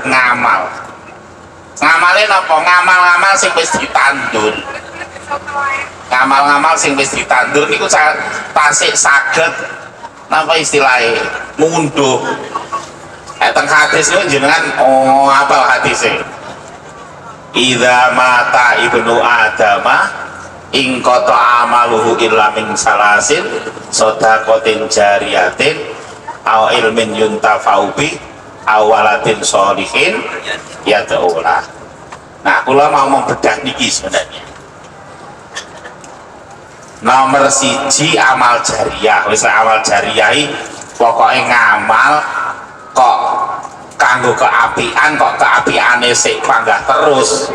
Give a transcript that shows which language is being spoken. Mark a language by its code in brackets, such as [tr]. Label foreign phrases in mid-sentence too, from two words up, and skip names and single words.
[jv] ngamal napa ngamal-ngamal sing wis ditandur ngamal-ngamal sing wis ditandur niku tasik saged napa istilahnya munduh teng hadis niku jenengan apa hadisnya [ar] إذا مات ابن آدم انقطع عمله إلا من ثلاث صدقة جارية أو علم ينتفع به أو ولد صالح يدعو له. [jv] Nah, kula mau membedah niki sebenarnya. Nomor siji amal jariyah. Wis amal jariyah iki pokoke ngamal kok kanggo keapian kok keapiane sik panggah terus.